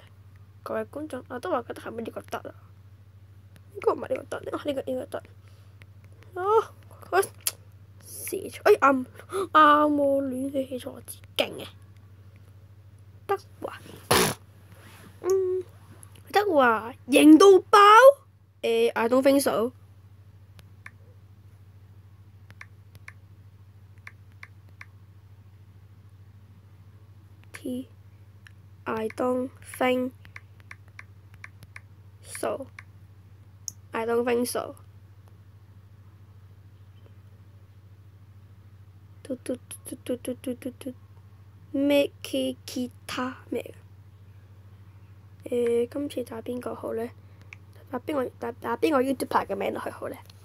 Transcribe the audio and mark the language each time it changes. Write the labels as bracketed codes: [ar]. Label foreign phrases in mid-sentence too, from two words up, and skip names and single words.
[yue] 各位觀眾，劉德華覺得係咪呢個得啊？應該唔係呢個得，呢個得。佢寫錯，啱喎，亂寫錯字，勁嘅。德華型到爆 [en] ！I don't think so。I don't think so。 [yue] 咩 K 吉他咩嘅？今次打邊個好呢？打邊個 YouTuber 嘅名落去好呢？